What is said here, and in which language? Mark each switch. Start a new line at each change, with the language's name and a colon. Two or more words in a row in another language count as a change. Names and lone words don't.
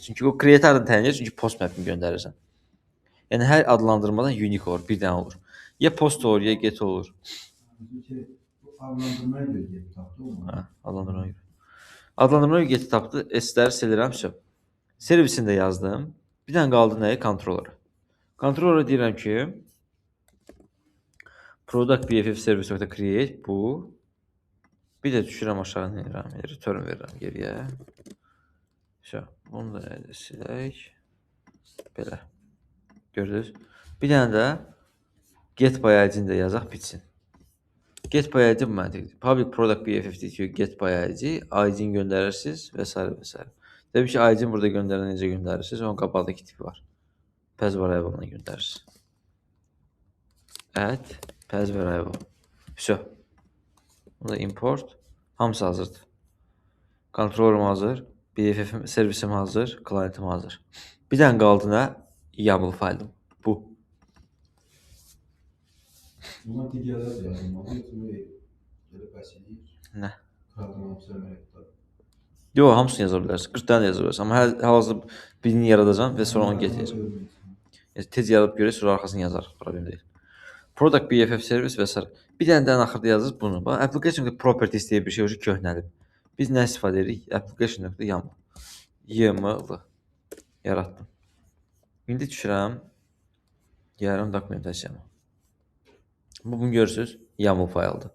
Azerbaijani: Çünki o create adını təyin edir, çünki
English: post map'ini
Azerbaijani: göndərirsən. Yəni hər adlandırmadan unique olur, bir dənə olur. Ya post olur, ya get olur. Çünki bu adlandırmaya göre get tapdı o. Ha, adlandırmaya görə. Adlandırmaya görə get tapdı. S-ləri silirəm, servisində yazdım. Bir dənə qaldı nəyə? Controller. Controller deyirəm ki,
English: product BFF service.create bu.
Azerbaijani: Bir də düşürəm aşağı inirəm, return verirəm geriyə. Bunu da silək. Belə. Gördünüz? Bir dənə də
English: get by ID-ni
Azerbaijani: də yazaq bitsin.
English: Get by ID
Azerbaijani: bu məntiqdir.
English: Public product BFF DTO get by ID,
Azerbaijani: ID-ni göndərirsiniz və s. və s. Təbii ki, ID-ni burada göndərən necə göndərirsiniz? Onun qabağındakı tipi var.
English: Pez variable-la
Azerbaijani: göndərirsiniz.
English: Add pez variable. Все.
Azerbaijani: Bu da import. Hamısı hazırdır. Controllerim hazır. BFF servisim hazır. Clientim hazır. Bir dənə qaldı nə? YAML faylim. Bu. Buna digərlər də yazılmalı, yoxsa belə bəs edir? Nə? Proqram əməkdə. Yox, hamısını yaza bilərsiniz. 40 dənə yaza bilərsiniz. Amma hal-hazırda birini yaradacağam və sonra onu getirəcəm. Tez yaradıb görək, sonra arxasını yazarıq. Problem deyil.
English: Product BFF service
Azerbaijani: və s. Bir dənə də axırda yazırız bunu. Bax, application.properties deyə bir şey o köhnəlib. Biz nə istifadə edirik? Application.yaml. YML yaratdım. İndi düşürəm. Gəlirəm dokumentasiyama. Bunu görürsünüz. YAML fayldır.